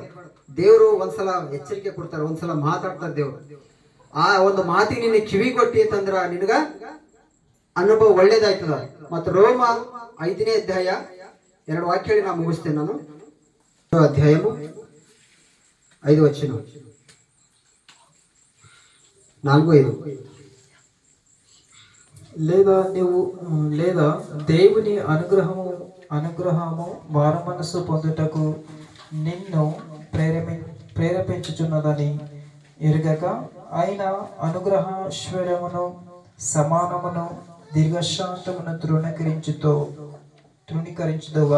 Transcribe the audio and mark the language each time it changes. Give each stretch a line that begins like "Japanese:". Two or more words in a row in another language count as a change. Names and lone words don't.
Kannada: ದೇವ್ರು ಒಂದ್ಸಲ ಎಚ್ಚರಿಕೆ ಕೊಡ್ತಾರೆ, ಒಂದ್ಸಲ ಮಾತಾಡ್ತಾರೆ ದೇವ್ರು. ಆ ಒಂದು ಮಾತಿಗೆ ನಿನ್ನ ಕಿವಿ ಕೊಟ್ಟಿ ಅಂತಂದ್ರ ನಿನಗ ಅನುಭವ ಒಳ್ಳೇದಾಯ್ತದ. ಮತ್ತು ರೋಮ 5ನೇ ಅಧ್ಯಾಯ 2 ವಾಕ್ಯ ಹೇಳಿ ನಾ ಮುಗಿಸ್ತೇನೆ. ನಾನು ಅಧ್ಯಾಯವು 5 వచనం 4:5.
Telugu: లేదా దేవుని అనుగ్రహము మారు మనసు పొందుటకు నిన్ను ప్రేరేపించుచున్నదని ఎరుగక, ఆయన అనుగ్రహశ్వర్యమును సమానమును దీర్ఘశాంతమును తృణీకరించుదువా?